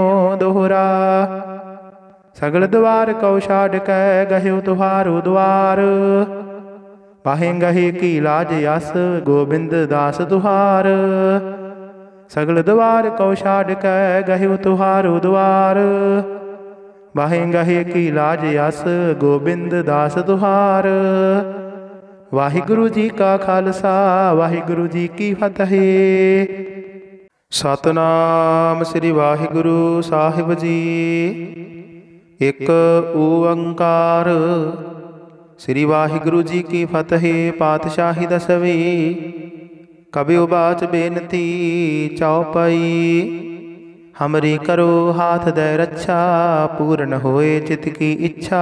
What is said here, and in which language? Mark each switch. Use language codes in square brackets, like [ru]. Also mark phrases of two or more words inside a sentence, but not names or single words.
[bra] दोहरा सगल द्वार कौ छाड़ कै, गह्यो तुहारो द्वार। पाहे गहे की लाज यस, गोबिंद दास तुहार। सगल द्वार कौ छाड़ कै, गह्यो तुहारो द्वार। बाहे गहे की लाज यस, गोबिंद दास तुहार। वाहिगुरु जी का खालसा, वाहिगुरु जी की फतेह। सतनाम श्री वाहिगुरु साहिब जी। एक ओंकार। श्री वाहिगुरु जी की फतेह। पातशाही दसवीं। कबि उबाच बेनती चौपाई। हमरी करो हाथ दे रक्षा, पूर्ण होए चित की इच्छा।